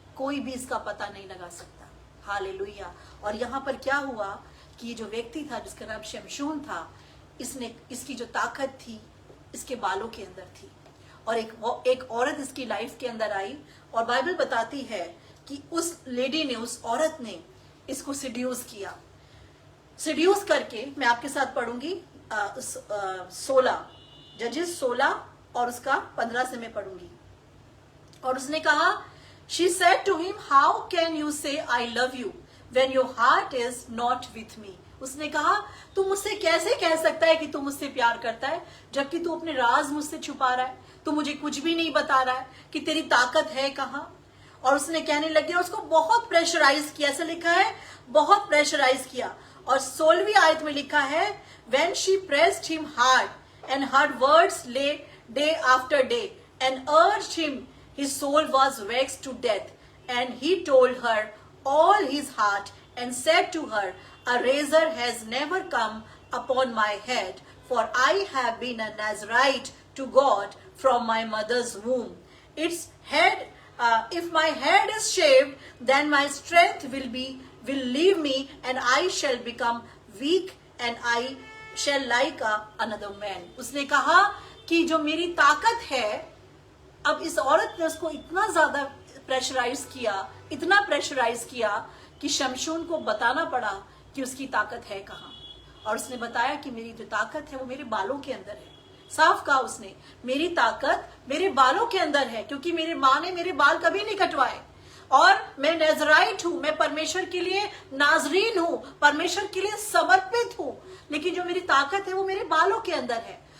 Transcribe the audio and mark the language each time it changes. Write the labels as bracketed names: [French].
[Hindi] कोई भी इसका पता नहीं लगा सकता। हालेलुया। और यहां पर क्या हुआ कि ये जो व्यक्ति था जिसका नाम शमशून था, इसकी जो ताकत थी इसके बालों के अंदर थी, और एक औरत इसकी लाइफ के अंदर आई, और बाइबल बताती है कि उस लेडी ने, उस औरत ने इसको सिड्यूस किया। सिड्यूस करके, मैं आपके साथ पढ़ूंगी 16 जजेस 16 और उसका 15 से मैं पढ़ूंगी। और उसने कहा, [English] she said to him, how can you say I love you when your heart is not with me? [Hindi] उसने कहा, तू मुझसे कैसे कह सकता है कि तू मुझसे प्यार करता है, जबकि तू अपने राज मुझसे छुपा रहा है, तू मुझे कुछ भी नहीं बता रहा है कि तेरी ताकत है कहाँ। और उसने कहने लगी, और उसको बहुत प्रेशराइज किया, ऐसा लिखा है, बहुत प्रेशराइज किया। और 16वीं आयत में लिखा है, [English] when she pressed him hard and her words lay day after day and urged him, his soul was vexed to death, and he told her all his heart and said to her, a razor has never come upon my head, for I have been a Nazarite to God from my mother's womb. Its head, if my head is shaved, then my strength will leave me, and I shall become weak, and I shall like another man. [Hindi] उसने कहा कि जो मेरी ताकत है, अब इस औरत ने उसको इतना ज्यादा प्रेशराइज किया, इतना प्रेशराइज किया कि शमशून को बताना पड़ा कि उसकी ताकत है कहाँ। और उसने बताया कि मेरी जो ताकत है वो मेरे बालों के अंदर है। साफ कहा उसने, मेरी ताकत मेरे बालों के अंदर है, क्योंकि मेरे माँ ने मेरे बाल कभी नहीं कटवाए, और मैं नजराइट हूं, मैं परमेश्वर के लिए नाजरीन हूं, परमेश्वर के लिए समर्पित हूं, लेकिन जो मेरी ताकत है वो मेरे बालों के अंदर है।